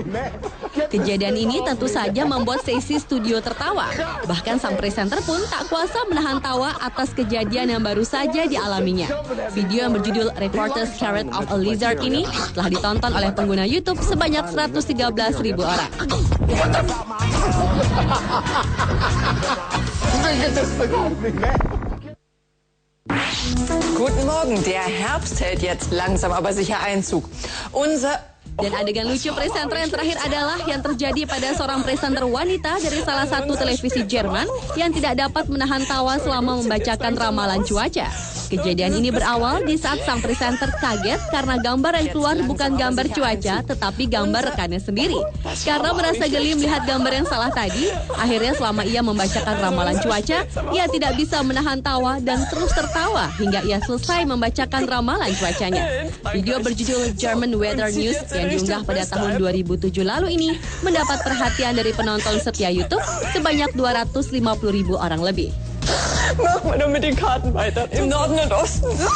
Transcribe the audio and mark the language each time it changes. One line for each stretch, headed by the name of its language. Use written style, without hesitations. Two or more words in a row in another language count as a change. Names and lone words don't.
Indonesian: Kejadian ini tentu saja membuat sesi studio tertawa. Bahkan sang presenter pun tak kuasa menahan tawa atas kejadian yang baru saja dialaminya. Video yang berjudul Reporter Scared of a Lizard ini telah ditonton oleh pengguna YouTube sebanyak 113.000 orang.
German: Guten Morgen, der Herbst hält jetzt langsam aber sicher Einzug.
Indonesian: Dan adegan lucu presenter yang terakhir adalah yang terjadi pada seorang presenter wanita dari salah satu televisi Jerman yang tidak dapat menahan tawa selama membacakan ramalan cuaca. Kejadian ini berawal di saat sang presenter kaget karena gambar yang keluar bukan gambar cuaca tetapi gambar rekannya sendiri. Karena merasa geli melihat gambar yang salah tadi, akhirnya selama ia membacakan ramalan cuaca, ia tidak bisa menahan tawa dan terus tertawa hingga ia selesai membacakan ramalan cuacanya. Video berjudul German Weather News yang diunggah pada tahun 2007 lalu ini mendapat perhatian dari penonton setia YouTube sebanyak 250.000 orang lebih.
German: Machen wir nur mit den Karten weiter. Im Norden und Osten.